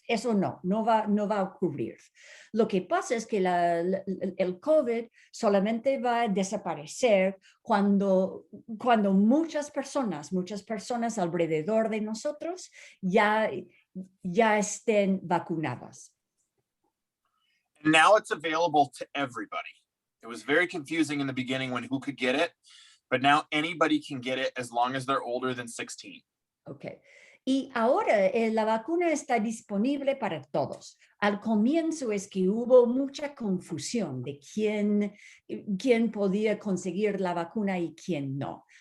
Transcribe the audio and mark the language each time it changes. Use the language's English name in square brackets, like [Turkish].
[Spanish] Eso no va a ocurrir. Lo que pasa es que el COVID solamente va a desaparecer cuando muchas personas alrededor de nosotros ya estén vacunadas. [English] Now it's available to everybody. It was very confusing in the beginning when who could get it, but now anybody can get it as long as they're older than 16. Okay. [Spanish] Y ahora la vacuna está disponible para todos. Al comienzo es que hubo mucha confusión de quién podía conseguir la vacuna y quién no.